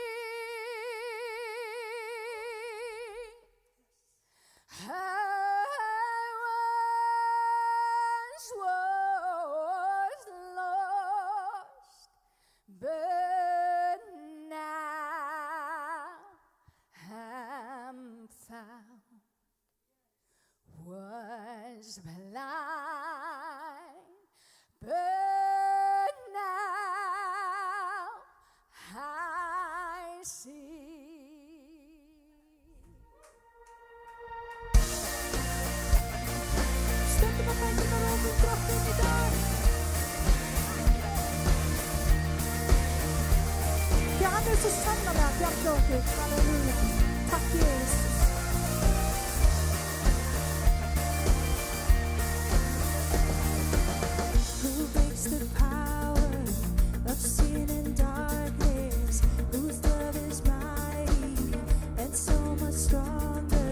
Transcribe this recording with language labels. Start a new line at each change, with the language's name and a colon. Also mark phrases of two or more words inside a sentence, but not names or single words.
English: I was lost, but now I'm found. Was blind, but now I see.
Icelandic: Stöndum á fæturna og ókum Drottinn í dag. Því hann svo sannarlega að bjarga okkur. Halleluja. Takk Jesus.
English: Who breaks the power of sin and darkness? Whose love is mighty and so much stronger?